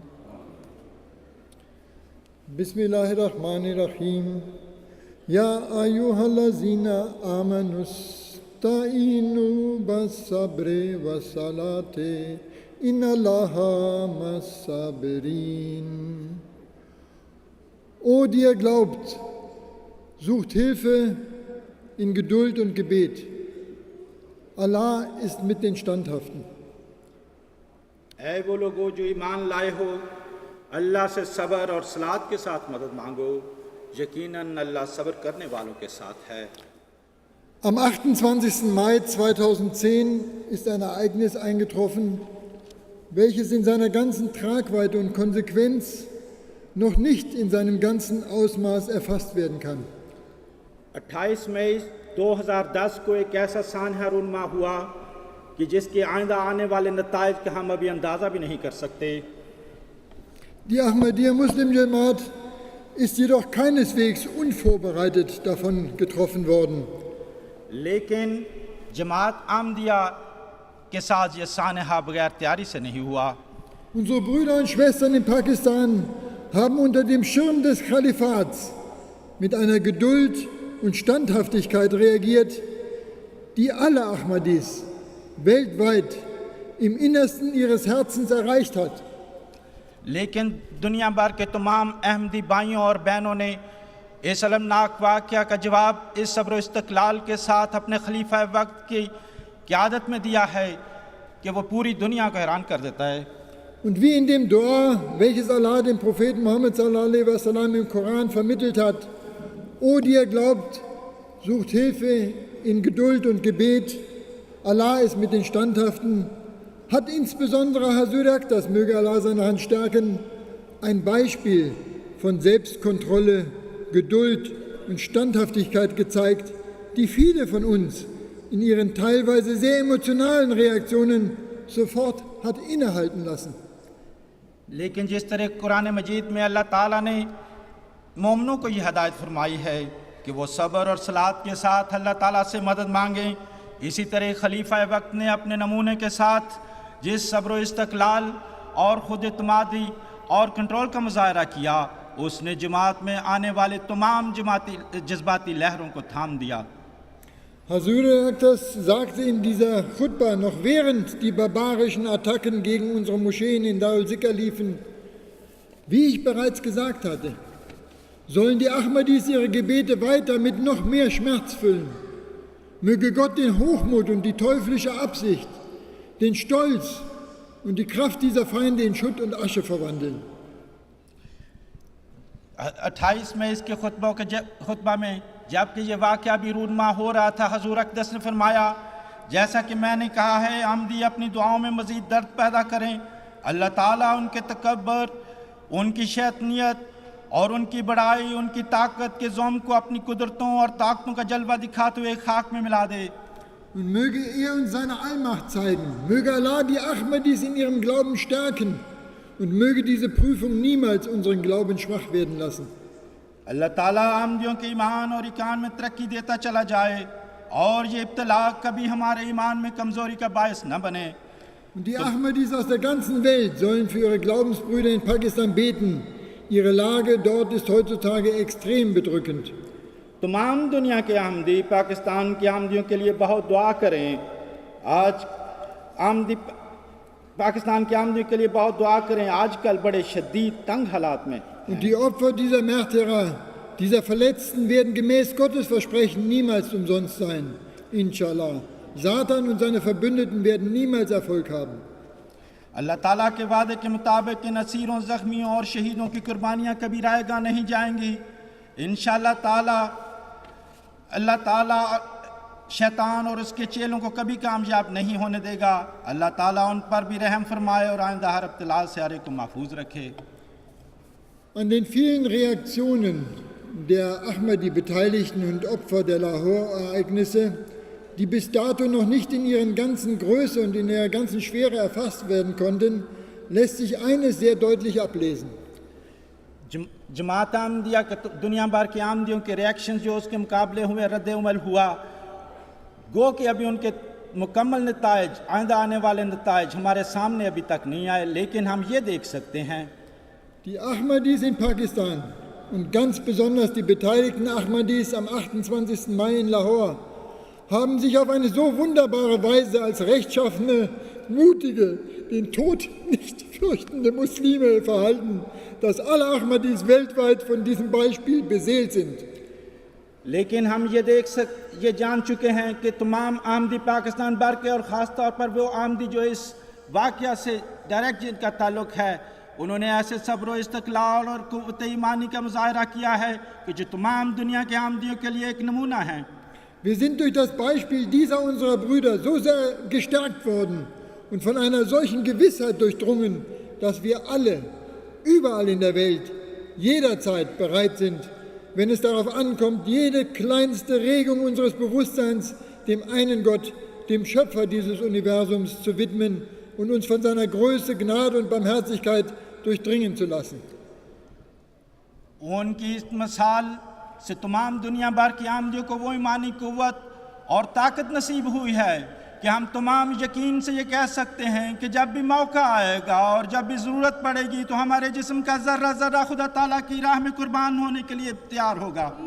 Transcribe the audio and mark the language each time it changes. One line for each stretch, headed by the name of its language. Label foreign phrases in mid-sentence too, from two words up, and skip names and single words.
Arabic: بسم الله الرحمن الرحيم يا أيها الذين آمنوا استعينوا بالصبر والصلاة إن الله مع الصابرين.
German: O, die ihr glaubt, sucht Hilfe in Geduld und Gebet. Allah ist mit den Standhaften.
Urdu: اے وہ لوگو جو ایمان لائے ہو، اللہ سے صبر اور صلاۃ کے ساتھ مدد مانگو، یقیناً اللہ صبر کرنے والوں کے ساتھ ہے.
German: Am 28. Mai 2010 ist ein Ereignis eingetroffen, welches in seiner ganzen Tragweite und Konsequenz noch nicht in seinem ganzen Ausmaß erfasst werden kann.
Urdu: 28 مئی 2010 کو ایک ایسا سانحہ رونما ہوا کہ جس کے آئندہ آنے والے نتائج کا ہم ابھی اندازہ بھی نہیں کر سکتے.
German: Die Ahmadiyya Muslim Jamaat ist jedoch keineswegs unvorbereitet davon getroffen worden.
Urdu: لیکن جماعت احمدیہ کے ساتھ یہ سانحہ بغیر تیاری سے نہیں ہوا.
German: Unsere Brüder und Schwestern in Pakistan haben unter dem Schirm des Kalifats mit einer Geduld und Standhaftigkeit reagiert, die alle Ahmadis weltweit im Innersten ihres Herzens erreicht hat.
Urdu: لیکن دنیا بھر کے تمام احمدی بھائیوں اور بہنوں نے اس المناک واقعہ کا جواب اس صبر استقلال کے ساتھ اپنے خلیفہ وقت کی قیادت میں دیا ہے کہ وہ پوری دنیا کو حیران کر دیتا ہے.
German: Und wie in dem Dua, welches Allah dem Propheten Muhammad
Arabic: صلى الله عليه وسلم
German: im Koran vermittelt hat: O, die ihr glaubt, sucht Hilfe in Geduld und Gebet. Allah ist mit den Standhaften. Hat insbesondere Hazur Akhtas, möge Allah seine Hand stärken, ein Beispiel von Selbstkontrolle, Geduld und Standhaftigkeit gezeigt, die viele von uns in ihren teilweise sehr emotionalen Reaktionen sofort hat innehalten lassen.
Urdu: لیکن جس طرح قرآن مجید میں اللہ تعالیٰ نے مومنوں کو یہ ہدایت فرمائی ہے کہ وہ صبر اور صلاۃ کے ساتھ اللہ تعالیٰ سے مدد مانگیں، اسی طرح خلیفہ وقت نے اپنے نمونے کے ساتھ جس صبر استقلال اور خود اعتمادی اور کنٹرول کا مظاہرہ کیا، اس نے جماعت میں آنے والے تمام جذباتی لہروں کو تھام دیا.
German: Hazur Akhtas sagte in dieser Khutbah, noch während die barbarischen Attacken gegen unsere Moscheen in Darul Zikr liefen: Wie ich bereits gesagt hatte, sollen die Ahmadis ihre Gebete weiter mit noch mehr Schmerz füllen. Möge Gott den Hochmut und die teuflische Absicht, den Stolz und die Kraft dieser Feinde in Schutt und Asche verwandeln.
Urdu: 28 میں اس کے خطبہ میں جبکہ یہ واقعہ بھی رونما ہو رہا تھا، حضور اقدس نے فرمایا، جیسا کہ میں نے کہا ہے، احمدی اپنی دعاؤں میں مزید درد پیدا کریں. اللہ تعالیٰ ان کے تکبر، ان کی شیطانیت اور ان کی بڑائی، ان کی طاقت کے زعم کو اپنی قدرتوں اور طاقتوں کا جلوہ دکھاتے ہوئے خاک میں ملا دے.
German: Und möge er uns seine Allmacht zeigen, möge Allah die Ahmadis in ihrem Glauben stärken und möge diese Prüfung niemals unseren Glauben schwach werden lassen.
Urdu: اللہ تعالیٰ احمدیوں کے ایمان اور ایقان میں ترقی دیتا چلا جائے اور یہ ابتلا کبھی ہمارے ایمان میں کمزوری کا باعث نہ بنے.
German: Und die Ahmadis aus der ganzen Welt sollen für ihre Glaubensbrüder in Pakistan beten. Ihre Lage dort ist heutzutage extrem bedrückend.
Urdu: تمام دنیا کے احمدی پاکستان کے احمدیوں کے لیے بہت دعا کریں. آج احمدی پاکستان کے احمدیوں کے لیے بہت دعا کریں. آجکل بڑے شدید تنگ حالات میں.
German: Und die Opfer dieser Märtyrer, dieser Verletzten werden gemäß Gottes Versprechen niemals umsonst sein. Inshallah. Satan und seine Verbündeten werden niemals Erfolg haben.
Urdu: اللہ تعالیٰ کے وعدے کے مطابق ان اسیروں، زخمیوں اور شہیدوں کی قربانیاں کبھی رائیگاں نہیں جائیں گی. ان شاء اللہ تعالیٰ اللہ تعالیٰ شیطان اور اس کے چیلوں کو کبھی کامیاب نہیں ہونے دے گا. اللہ تعالیٰ ان پر بھی رحم فرمائے اور آئندہ ہر ابتلا سے ہر ایک کو محفوظ رکھے.
German: An den vielen Reaktionen der Ahmadi-Beteiligten und Opfer der Lahore-Ereignisse, die bis dato noch nicht in ihren ganzen Größe und in ihrer ganzen Schwere erfasst werden konnten, lässt sich eines sehr deutlich ablesen.
Urdu: جماعت احمدیہ دنیا بھر کے احمدیوں کے ری ایکشن جو اس کے مقابلے ہوئے رد عمل ہوا، گو کہ ابھی ان کے مکمل نتائج، آئندہ آنے والے نتائج ہمارے سامنے ابھی تک نہیں آئے، لیکن ہم یہ دیکھ سکتے ہیں
German: Die Ahmadis in Pakistan und ganz besonders die beteiligten Ahmadis am 28. Mai in Lahore haben sich auf eine so wunderbare Weise als rechtschaffene, mutige, den Tod nicht fürchtende Muslime verhalten, dass alle Ahmadis weltweit von diesem Beispiel beseelt sind.
Urdu: لیکن ہم یہ جان چکے ہیں کہ تمام احمدی پاکستان بھر کے اور خاص طور پر وہ احمدی جو اس واقعہ سے ڈائریکٹ جن کا تعلق ہے، انہوں نے ایسے صبر و استقلال اور قوت ایمانی کا مظاہرہ کیا ہے کہ جو تمام دنیا کے احمدیوں کے لیے ایک نمونہ ہے.
German: Wir sind durch das Beispiel dieser unserer Brüder so sehr gestärkt worden und von einer solchen Gewissheit durchdrungen, dass wir alle, überall in der Welt, jederzeit bereit sind, wenn es darauf ankommt, jede kleinste Regung unseres Bewusstseins dem einen Gott, dem Schöpfer dieses Universums zu widmen und uns von seiner Größe, Gnade und Barmherzigkeit durchdringen zu lassen.
Urdu: ان کی اس مثال سے تمام دنیا بھر کی احمدیوں کو وہ ایمانی قوت اور طاقت نصیب ہوئی ہے کہ ہم تمام یقین سے یہ کہہ سکتے ہیں کہ جب بھی موقع آئے گا اور جب بھی ضرورت پڑے گی تو ہمارے جسم کا ذرہ ذرہ خدا تعالیٰ کی راہ میں قربان ہونے کے لیے تیار ہوگا.